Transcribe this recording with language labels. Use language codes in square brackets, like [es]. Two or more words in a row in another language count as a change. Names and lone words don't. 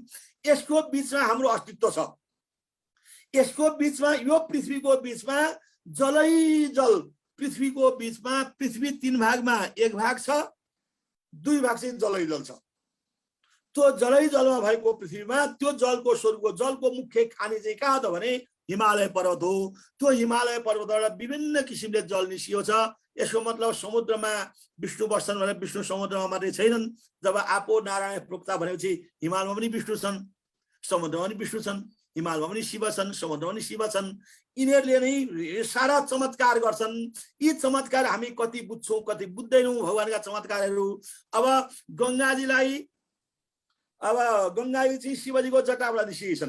[ne] यसको बीचमा हाम्रो अस्तित्व छ। यसको बीचमा यो पृथ्वीको बीचमा जलै जल, पृथ्वीको बीचमा पृथ्वी 3 भागमा 1 भाग छ, 2 भाग चाहिँ जलै जल छ। त्यो जलै जलमा भएको पृथ्वीमा त्यो जलको स्वर्गको जलको मुख्य खानी चाहिँ कहाँ त भने हिमालय पर्वत हो। त्यो हिमालय पर्वतबाट विभिन्न किसिमले जल निस्किएको छ। यसको मतलब समुद्रमा विष्णु बस्छन् भने विष्णु समुद्रमा मात्रै छैनन्। जब [sa] आपो नारायण प्रोक्ता [ne] भनेपछि हिमालमा पनि विष्णु छन्, समुद्रमा पनि विष्णु छन्, हिमालमा पनि शिव छन्, समुद्रमा पनि शिव छन्। यिनीहरूले नै सारा चमत्कार गर्छन्। यी चमत्कार हामी कति बुझ्छौँ कति बुझ्दैनौँ भगवानका चमत्कारहरू। अब गङ्गाजी चाहिँ शिवजीको जटाबाट निस्किएकी छन्।